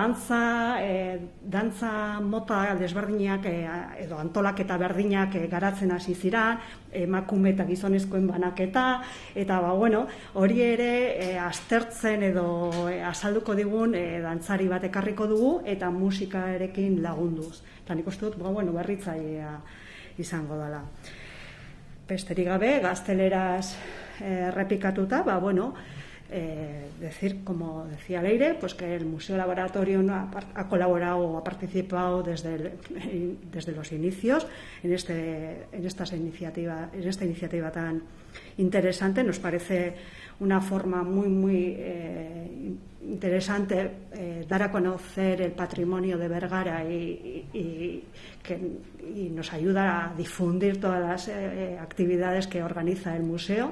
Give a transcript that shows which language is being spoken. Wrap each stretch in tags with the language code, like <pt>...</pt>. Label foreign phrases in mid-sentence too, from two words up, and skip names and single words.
<eu>dantza mota desberdinak edo antolaketa berdinak garatzen hasi ziren, emakume eta gizonezkoen banaketa, eta hori ere aztertzen edo azalduko digun dantzari bat ekarriko dugu, eta musikarekin lagunduz. Eta nik uste dut, berritzailea izango dela. Besterik gabe, gazteleraz errepikatuta,</eu> <es>decir, como decía Leire, pues que el Museo Laboratorio ha colaborado o ha participado desde los inicios en esta iniciativa tan interesante. Nos parece una forma muy interesante dar a conocer el patrimonio de Bergara y nos ayuda a difundir todas las actividades que organiza el museo.</es>